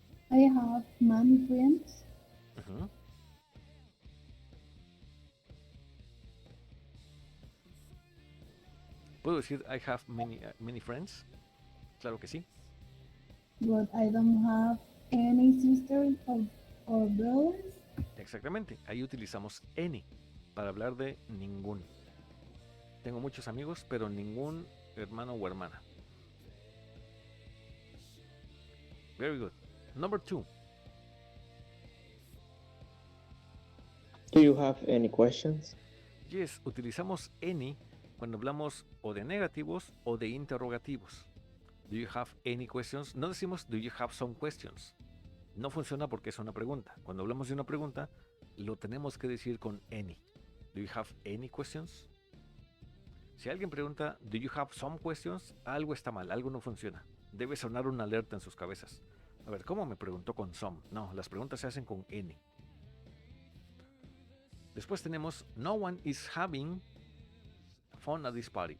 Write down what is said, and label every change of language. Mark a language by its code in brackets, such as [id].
[en] I have many friends. Ujú. [es] ¿Puedo decir [en] I have many friends? [es] Claro que sí. [en] But I don't have any sisters or brothers. [es] Exactamente. Ahí utilizamos any para hablar de ningún. Tengo muchos amigos, pero ningún hermano o hermana. [en] Very good. Number 2. Do you have any questions? [es] Yes, utilizamos any cuando hablamos o de negativos o de interrogativos. [en] Do you have any questions? [es] No decimos [en] do you have some questions. [es] No funciona porque es una pregunta. Cuando hablamos de una pregunta, lo tenemos que decir con any. [en] Do you have any questions? [es] Si alguien pregunta [en] do you have some questions, [es] algo está mal, algo no funciona. Debe sonar una alerta en sus cabezas. A ver, ¿cómo me preguntó con some? No, las preguntas se hacen con any. Después tenemos [en] no one is having fun at this party.